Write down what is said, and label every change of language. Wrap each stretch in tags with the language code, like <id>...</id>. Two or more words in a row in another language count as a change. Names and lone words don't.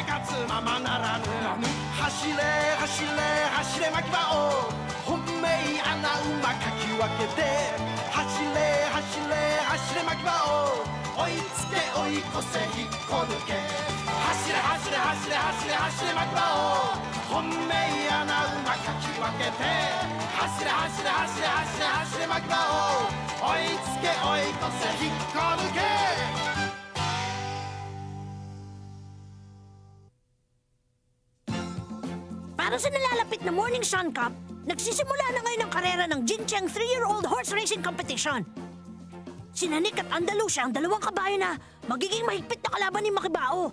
<ja>活ままならぬ走れ走れ走れ牧場を本命穴馬かき分けて走れ走れ走れ牧場を追いつけ追い越せ引っこ抜け走れ走れ走れ走れ走れ牧場を本命穴馬かき分けて走れ走れ走れ走れ走れ牧場を追いつけ追い越せ引っこ抜け</ja> <tl>Para sa nalalapit na Morning Sun Cup, nagsisimula na ngayon ang karera ng Jincheng</tl> <en>3-year-old horse racing competition.</en> <tl>Sina Nick at Andalusia ang dalawang kabayo na magiging mahigpit na kalaban ni Makibao.</tl>